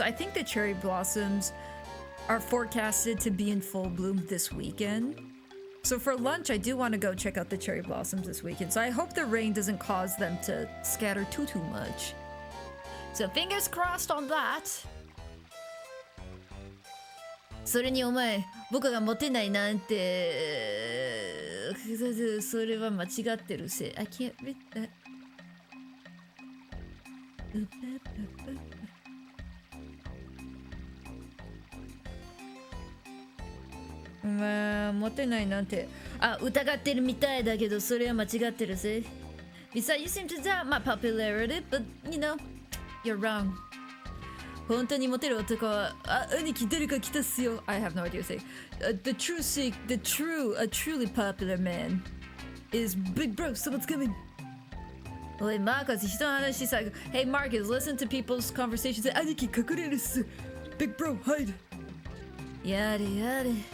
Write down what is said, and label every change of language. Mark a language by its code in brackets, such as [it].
[en] I think the cherry blossoms are forecasted to be in full bloom this weekend. So for lunch, I do want to go check out the cherry blossoms this weekend. So I hope the rain doesn't cause them to scatter too much. So fingers crossed on that. [ja] それにお前、僕がモテないなんて、それは間違ってるせ。 [en] I can't read that. [ja] お前、モテないなんて、疑ってるみたいだけど、それは間違ってるぜ。 [en] Besides, you seem to doubt my popularity, but you know, you're wrong. [ja] 本当にモテる男は、兄貴誰か来たっすよ。 [en] I have no idea what to say. A truly popular man is Big Bro. Someone's coming. [ja] おい、マーカス、人の話さ、 [en] Hey Marcus, listen to people's conversations. [ja] 兄貴隠れるっす。 [en] Big Bro, hide. [ja] やれやれ。